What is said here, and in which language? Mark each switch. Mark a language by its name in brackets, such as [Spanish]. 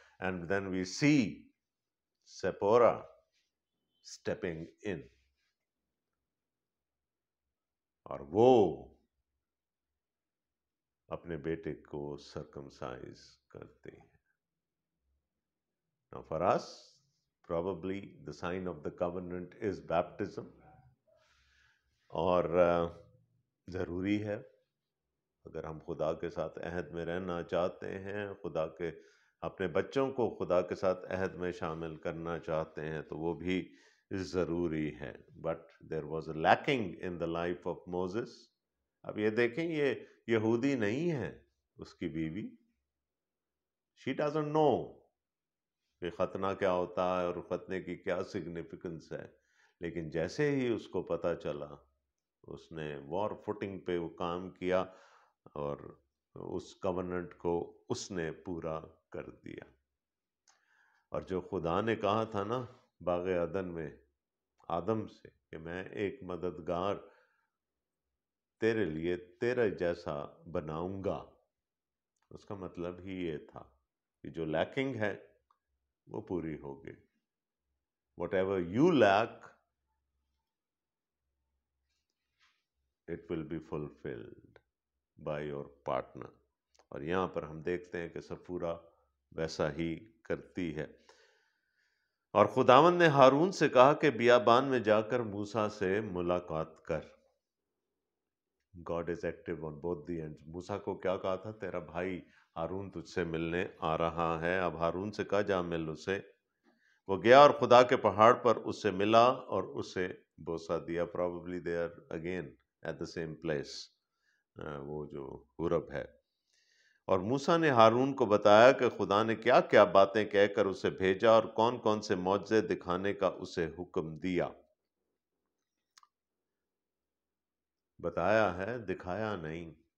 [English] and then we see Zipporah stepping in, [Urdu] اور وہ اپنے بیٹے کو سرکمسائز کرتے ہیں. [English] Now for us, probably the sign of the covenant is baptism. [Urdu] اور ضروری ہے اگر ہم خدا کے ساتھ عہد میں رہنا چاہتے ہیں، خدا کے اپنے بچوں کو خدا کے ساتھ عہد میں شامل کرنا چاہتے ہیں، تو وہ بھی ضروری ہے. [English] But there was a lacking in the life of Moses. [Urdu] اب یہ دیکھیں، یہ یہودی نہیں ہے اس کی بیوی، [English] she doesn't know [Urdu] کہ ختنہ کیا ہوتا ہے اور ختنے کی کیا سگنیفیکنس ہے. لیکن جیسے ہی اس کو پتہ چلا، اس نے وار فوٹنگ پہ وہ کام کیا اور اس کوننٹ کو اس نے پورا کر دیا. اور جو خدا نے کہا تھا نا باغ عدن میں آدم سے کہ میں ایک مددگار تیرے لیے تیرے جیسا بناؤں گا، اس کا مطلب ہی یہ تھا کہ جو لیکنگ ہے وہ پوری ہوگی. [English] Whatever you lack, it will be fulfilled by your partner. [Urdu] اور یہاں پر ہم دیکھتے ہیں کہ سفورہ ویسا ہی کرتی ہے. اور خداوند نے ہارون سے کہا کہ بیابان میں جا کر موسیٰ سے ملاقات کر. [English] God is active on both the ends. [Urdu] موسیٰ کو کیا کہا تھا؟ تیرا بھائی ہارون تجھ سے ملنے آ رہا ہے. اب ہارون سے کہا جا مل اسے. وہ گیا اور خدا کے پہاڑ پر اس سے ملا اور اسے بوسہ دیا. [English] Probably they are again at the same place. [Urdu] وہ جو حورب ہے. اور موسیٰ نے ہارون کو بتایا کہ خدا نے کیا کیا باتیں کہہ کر اسے بھیجا اور کون کون سے معجزے دکھانے کا اسے حکم دیا. بتایا ہے، دکھایا نہیں.